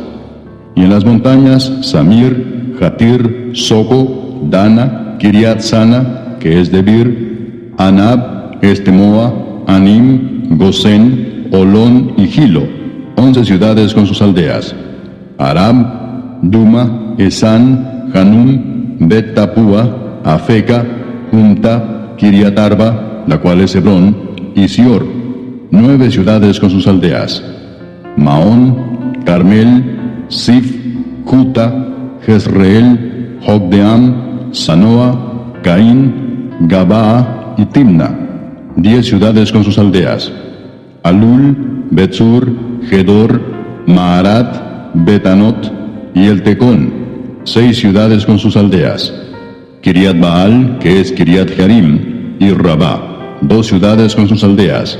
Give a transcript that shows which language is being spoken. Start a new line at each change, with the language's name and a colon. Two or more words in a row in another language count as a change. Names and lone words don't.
Spanish: Y en las montañas, Samir, Jatir, Soco, Dana, Kiriat Sana, que es Debir, Anab, Estemoa, Anim, Gosén, Olón y Gilo, 11 ciudades con sus aldeas. Arab, Duma, Esan, Hanum, Bet-Tapúa, Afeca, Unta, Kiriat Arba, la cual es Hebrón, y Sior, 9 ciudades con sus aldeas. Maón, Carmel, Sif, Juta, Jezreel, Jogdeam, Sanoa, Caín, Gabaa y Timna, 10 ciudades con sus aldeas. Alul, Betzur, Gedor, Maarat, Betanot y El Tecón, 6 ciudades con sus aldeas. Kiriat Baal, que es Kiriat Jearim, y Rabá, 2 ciudades con sus aldeas.